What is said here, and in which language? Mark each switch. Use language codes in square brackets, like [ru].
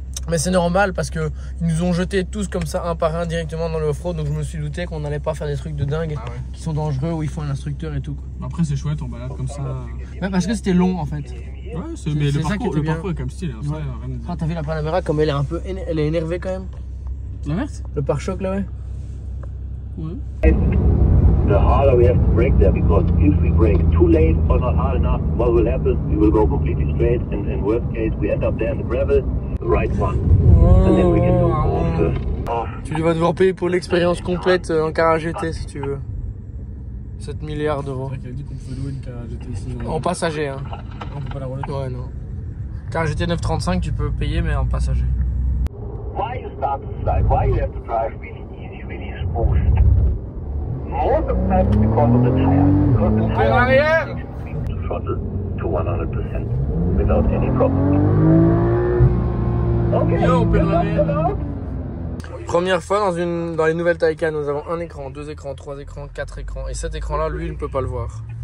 [fr] Mais c'est normal parce que ils nous ont jetés tous comme ça un par un directement dans le off-road, donc je me suis douté qu'on n'allait pas faire des trucs de dingue qui sont dangereux où il faut un instructeur et tout quoi. Après c'est chouette en balade comme ça. Ouais, parce que c'était long en fait. Ouais, mais le parcours est quand même stylé. Hein, ouais. Ah, t'as vu la Panamera comme elle est un peu elle est énervée quand même. La verte? Le pare-choc là ouais. Ouais. [en] The harder we have to brake there, because if we brake too late or not hard enough, what will happen? We will go completely straight, and in worst case, we end up there in the gravel, the right one, and then we can do off first. [fr] Tu vas devoir payer pour l'expérience complète en Cara GT si tu veux. 7 milliards d'euros. C'est vrai qu'il a dit qu'on pouvait louer une Cara GT ici. En passager hein. On peut pas la rouler. Ouais non. Cara GT 935 tu peux payer mais en passager. [en] Why you start to slide? Why you have to drive really easy, really smooth? Most of the time it's because of the tire. Because the tire [fr] arrière [en] makes the throttle to 100% without any problem. Okay. [fr] on peut l'arrière. Première fois dans les nouvelles Taycan, nous avons un écran, 2 écrans, 3 écrans, 4 écrans. Et cet écran-là, lui, il ne peut pas le voir.